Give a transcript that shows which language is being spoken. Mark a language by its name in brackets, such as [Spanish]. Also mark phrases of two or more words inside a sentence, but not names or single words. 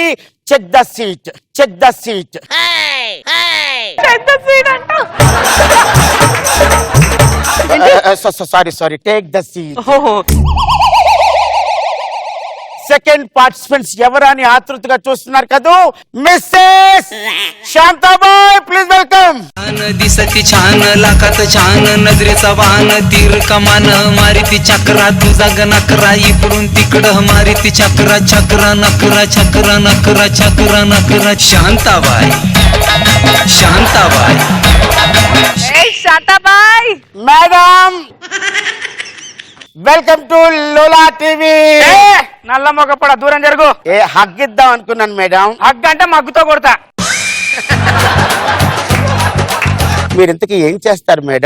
[English] check the seat, check the seat. sorry, take the seat. second participants [Telugu] ఎవరని ఆతృతగా చూస్తున్నారు కదా. [English] Mrs Shantabai, please welcome. [Marathi] दिसती छान, लाखात छान, नजरेचा वाहन, तीर कमान मारिती चक्रा, तुझा ग नकरा इकडून तिकडं मारिती चक्रा, चक्रा नकरा, चक्रा नकरा, चक्रा नकरा. शांताबाई, शांताबाई, [Telugu] శాంతాబాయ్. [English] madam welcome to Lola TV. [Telugu] నల్ల మొగపడ దూరం జరుగు. హగ్గిద్దాం అనుకున్నాను మేడం. హగ్ అంటే మగ్గుతో కొడతా. మీరు ఇంతకీ ఏం చేస్తారు మేడం?